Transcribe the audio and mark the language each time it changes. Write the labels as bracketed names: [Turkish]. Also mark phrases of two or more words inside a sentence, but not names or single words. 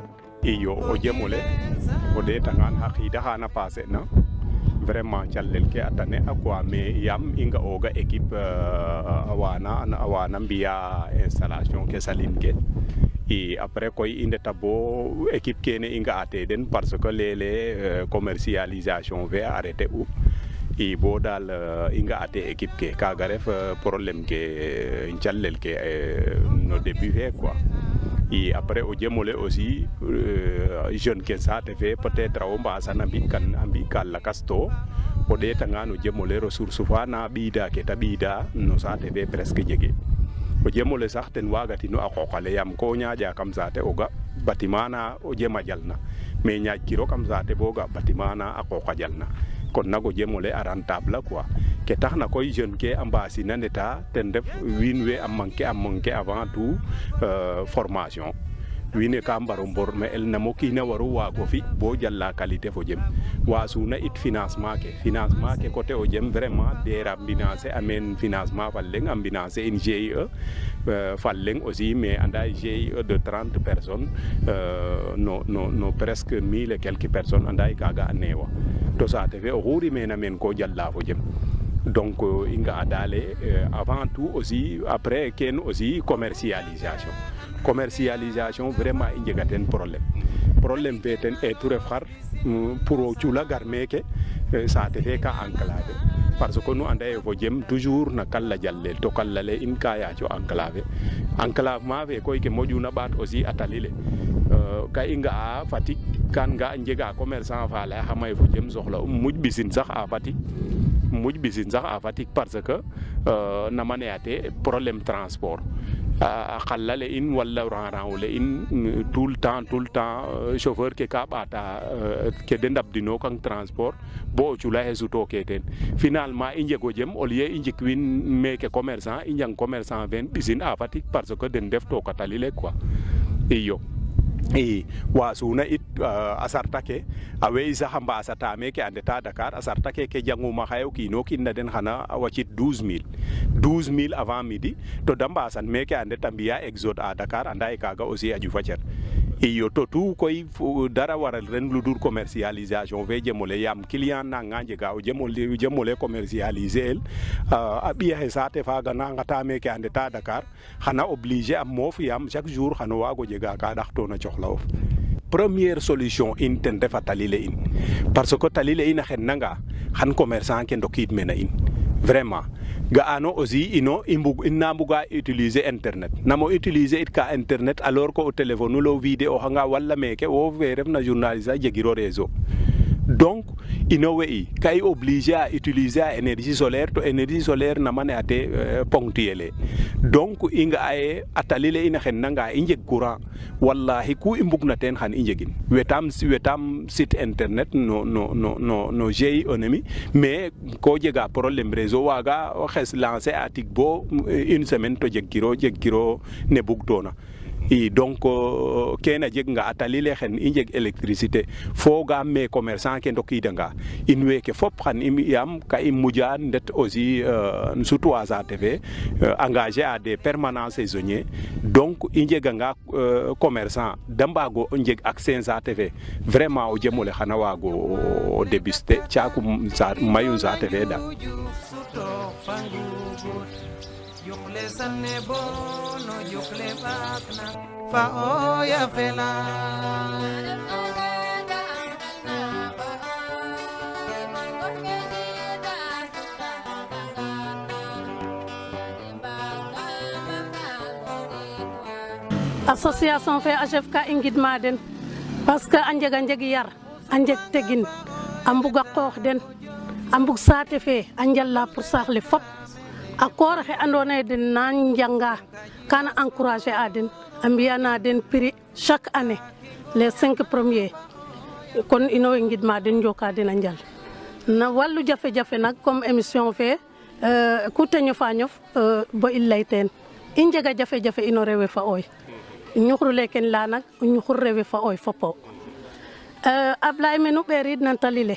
[Serer] iyo o jemole o ɗeetangaan xa qiid axaana passer na vraiment calel ke a tane a [French] quoi mais [Serer] yaam i nga'ooga équipe a waana mbi'a installation ke salin ke i après koy i ndeta bo équipe kene i nga'atee den [French] parce que [Serer] léeg-léeg commercialisation fe a arrêter u i bo daal i nga'atee équipe ke kaaga ref problème ke calel ke no début fe quoi i après o jemole [French] aussi jeune [Serer] ke saate fe peut-être o mbaasana a mbi'ka lakas to o ɗeetangaan o jemole ressource fa na ɓiida ke ta ɓiida no saate fe presque jege o jemole sax ten waagatino a qooq ale yaam ko ñaaƴa kam saate o ga bâtiment na o jem a jalna mais ñaaƴkiro kam saate bo ga bâtiment na a qooq a jalna kon nak o jemole a [French] rentable quoi [Serer] ke taxna koy jeune ke a mbaasina ndeta ten ref wiin we a [French] manquer avant tout formation [Serer] wiin we ka mbar o mborme el namo kiin a waru waag o fi bo jala qualité fo jem wasuna it financement ke côté o jem vraiment DER a mbinancer a meen financement fa leŋ a mbinancer in GIE fa leŋ [French] aussi mais [Serer] anda [French] GIE de 30 personnes [Serer] no [French] presque 1000 et quelques personnes [Serer] anda kaaga a neewa to saate fe oxu rimena meen ko jala fo jem donc i nga'a daale [French] avant tout aussi après [Serer] kene aussi [French] commercialisation vraiment [Serer] i njega teen problème fe ten etu ref xar pour o cula gar meeke saate fe ka [French] enclavé parce que [Serer] nu anda ye fo jem toujours na kala jalel to kala le in ka yaaco enclavement fe koy ke moƴuna ɓaat aussi a tali le ka i nga'a Fatick kan nga njega commerçant fa laya xama ye fo jem soxla muj ɓisin sax a Fatick [French] parce que [Serer] nama ne'ate [French] problème transport [Serer] a qalla le in wala rang le in [French] tout le temps chauffeur [Serer] ke ka ɓaata ke de ndabdino kang transport bo o cula xe sutoke teen finalement i njego jem [French] au lieu [Serer] i njikwin meke commerçant i njang commerçant fen ɓisin a Fatick [French] parce que [Serer] den ndef toka tali le quoi iyo i wasuna it a sarta ke a we sax a mbasata meke a ndeta Dakar a sarta ke janguma xaye o kiino kiin na den xana a wacit 12000 [French] avant midi [Serer] to da mbasan meke a ndet a mbiya [French] exode à Dakar [Serer] anda ye kaaga aussi a ƴufa cer iyo to tout koy dara waral ren ludur commercialisation fe jemole yaam client nanga njega o jemole commercialiser el a ɓiya xe saate faaga na ngata meke a ndeta Dakar xana obliger a moof yaam [French] chaque jour [Serer] xano waago jega ka ɗaxtona coxla'of [French] première solution [Serer] in ten refa tali le in [French] parce que [Serer] tali le in a xennanga xan commerçant ke ndokiid mena in vraiment ga'ano aussi ina mbuga [French] utiliser internet [Serer] namo utiliser it ka internet [French] alors que [Serer] o téléphone lo vidéo xanga wala meke wo fe refna journaliste a jegiro [French] réseau donc [Serer] ino we'i ka i obligé a utiliser a [French] énergie solaire [Serer] to [French] énergie solaire [Serer] nama ne ate [French] ponctuelle donc [Serer] i nga'a ye a tali le in a xennanga i njeg courant wallahi ku i mbugna teen xan i njegin wetam [French] site internet [Serer] no GIE enemi mais ko jega [French] problème réseau [Serer] waaga xes lancer a tig bo [French] une semaine [Serer] to jeg kiro ne bugtona i donc kene jeg nga a tali le xen i njeg électricité fogaam me commerçant ke ndokidanga in weeke fop xan yaam ka i muja ndet [French] aussi surtout [Serer] a saate fe [French] engagé à des permanents saisonniers donc [Serer] i njeganga commerçant da mbaago njeg accès saate fe vraiment o jemole xana waago o débuster caakum mayu saate fe da Yukle sanne bono yukle bakna fa oya fela association fe AJEF ka ingidma den parce que a njeg yar a njeg tegin a mbuga qoox den a mbug saate fe a njala pour saax le fop a koor xe andoona yee den na njanga kana encourager a den a mbiyana den [French] prix chaque année les 5 premiers [Serer] kon ino way ngidma den njoka den a njal na wallu jafe-jafe nak [French] comme émission [Serer] fe ku te ñofa ñof bo i lay teen i njega jafe-jafe ino rewe fa oy ñuxur leken la nak ñuxur rewe fa oy fopo Ablaye me nu ɓerid nan tali le